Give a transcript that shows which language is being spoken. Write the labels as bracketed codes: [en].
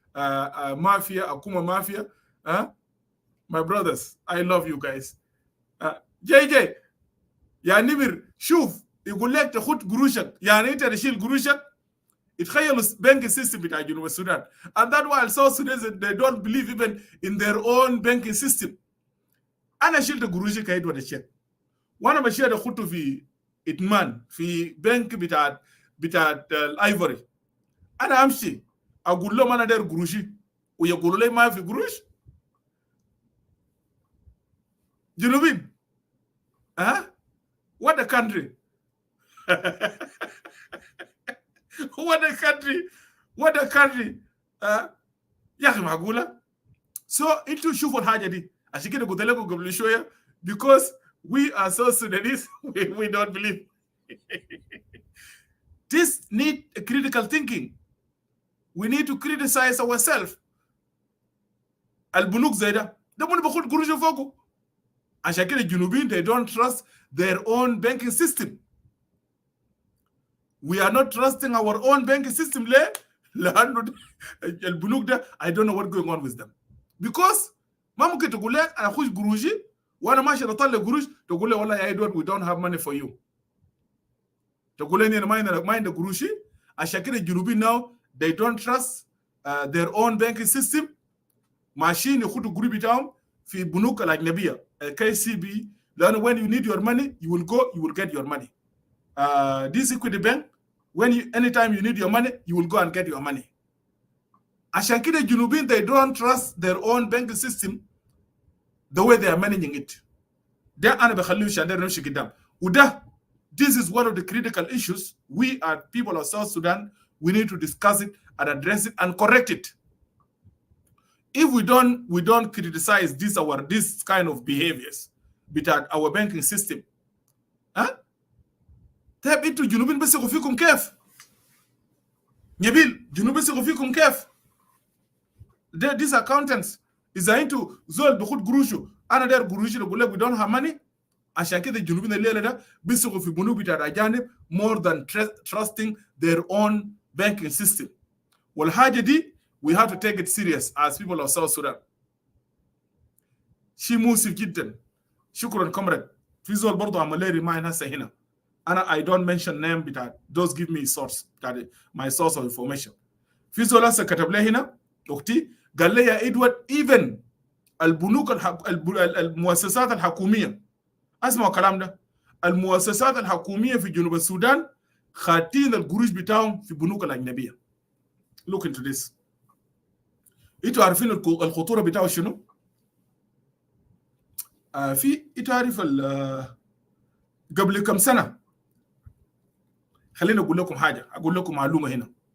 [en] Mafia Akuma Mafia my brothers I love you guys. [ar] JJ يا نمر شوف يقول لك تاخد قروشك يعني انت تشيل قروشك يتخيلوا [en] banking system [ar] بتاع جنوب السودان [en] and that while South Sudanese they don't believe even in their own banking system. [ar] انا شلت قروشي كايد ولا شيء وانا ماشي اخده في ادمان في بنك بتاع الايفوري. انا امشي اقول لهم انا داير قروشي ويقولوا لي ما في قروش. [en] Junubin. Huh? What a country. What a country. What a country. [ar] يا أخي معقولة. [en] So into [ar] شوفوا الحاجة دي. عشان كده قلت لكم قبل شوية [en] because we are so Sudanese we don't believe. This need a critical thinking. We need to criticize ourselves. [ar] البنوك زي ده من بياخد قروش فوقه. عشان كده الجنوبيين [en] they don't trust their own banking system. We are not trusting our own banking system [ar] ليه؟ لأنه البنوك ده [en] I don't know what's going on with them. Because [ar] ما ممكن تقول لك أنا أخش قروشي وأنا ماشي أطلع قروش تقول لي والله يا إدوارد [en] we don't have money for you. [ar] تقول لي أنا ما عندي قروشي. عشان كده الجنوبيين [en] now they don't trust their own banking system. [ar] ماشيين ياخدوا قروش بتاعهم في بنوك الأجنبية [en] KCB [ar] لأنه [en] when you need your money you will go you will get your money. This equity bank when anytime you need your money you will go and get your money. [ar] عشان كده الجنوبيين [en] they don't trust their own banking system the way they are managing it. [ar] ده أنا بخليه عشان نمشي قدام. وده [en] this is one of the critical issues we are people of South Sudan we need to discuss it and address it and correct it. If we don't criticize this kind of behaviors between our banking system, [ar] طيب انتوا الجنوبيين بيثقوا فيكم كيف؟ نبيل جنوب بيثقوا فيكم كيف؟ [en] These accountants [ar] إذا انتوا زول بياخد قروشه أنا داير قروشي بقول لك [en] we don't have money [ar] عشان كده الجنوبيين الليلة ده بيثقوا في بنوك بتاع الأجانب [en] more than trusting their own banking system. [ar] والحاجة دي [en] we have to take it serious as people of South Sudan. [ar] شيء مؤسف جدا. شكرا كومراد. في زول برضه عمل لي ريماين هسه هنا. أنا [en] I don't mention name [ar] بتاع [en] those give me source بتاع my source of information. [ar] في زول هسه كتب لي هنا أختي قال لي يا إدوارد [en] even [ar] البنوك المؤسسات الحكومية اسمعوا الكلام ده المؤسسات الحكومية في جنوب السودان خاتين القروش بتاعهم في بنوك الأجنبية. [en] Look into this. [ar] انتوا عارفين الخطوره بتاعه شنو؟ في انتوا عارف قبل كم سنه خليني اقول لكم حاجه اقول لكم معلومه هنا.